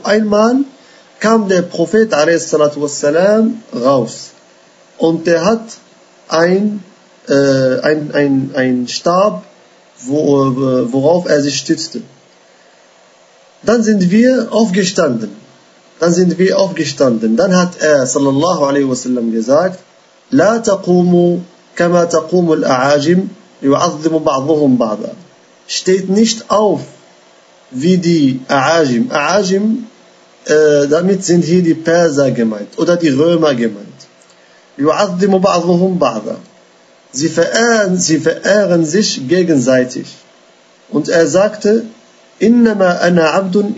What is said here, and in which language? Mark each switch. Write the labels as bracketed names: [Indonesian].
[German] Einmal kam der Prophet a.s. raus und er hat ein Stab, worauf er sich stützte. Dann sind wir aufgestanden. Dann hat er sallallahu alaihi wasallam gesagt: [Arabic] لا تقوموا كما تقوم الأعاجم يعظم بعضهم بعضا. [German] Steht nicht auf wie die A'ajim. A'ajim, damit sind hier die Perser gemeint oder die Römer gemeint. [Arabic] يُعَظِّمُ بَعْضُهُمْ بَعْضًا. [German] Sie verehren sich gegenseitig. Und er sagte, [Arabic] إِنَّمَا أَنَا عَبْدٌ.